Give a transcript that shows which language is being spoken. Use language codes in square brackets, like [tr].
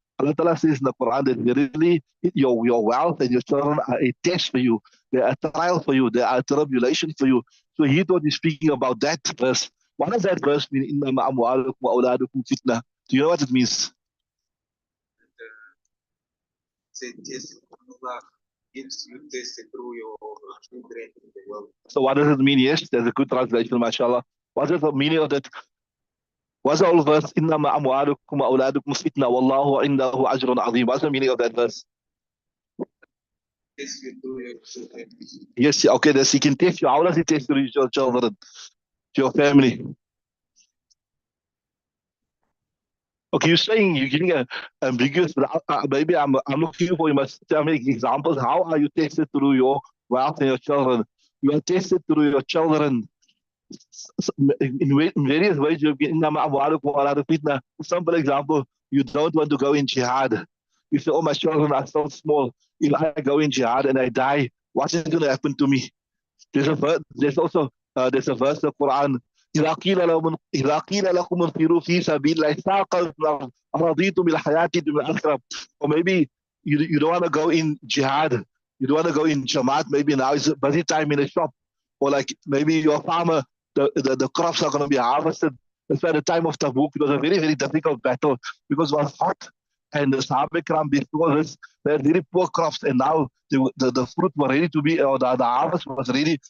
[en] Allah Ta'ala says in the Quran that really your wealth and your children are a test for you. They are a trial for you. They are a tribulation for you. So he thought he's speaking about that verse. What does that verse mean? [ar] إنما أموالكم وأولادكم فتنة. [en] Do you know what it means? Allah gives you this through your children in the world. So what does it mean? Yes, there's a good translation, mashallah. What is the meaning of that? What's the whole verse? [ar] إنما أموالكم وأولادكم فتنة والله عنده أجر عظيم. [en] What's the meaning of that verse? Test you through your children. Yes, okay, this he can test you. How does he test you, your children, your family? Okay, you're saying you're giving a ambiguous, but maybe I'm looking for you must tell me examples. How are you tested through your wealth and your children? You are tested through your children in various ways. You've been fitna. Simple example, you don't want to go in jihad. You say, oh, my children are so small. If I go in jihad and I die, what is going to happen to me? There's also there's a verse of Quran. [ar] إذا قيل لكم انفروا في سبيل الله ثاقلتم أرضيتم بالحياة الدنيا الآخرة. [en] Or maybe you don't want to go in jihad. You don't want to go in Jamaat. Maybe now is a busy time in a shop. Or like maybe you're a farmer, the crops are going to be harvested. That's why the time of Tabuk, it was a very, very difficult battle because it was hot. And the Sahaba Ikram before this, they had very poor crops. And now the fruit were ready to be, or the harvest was ready.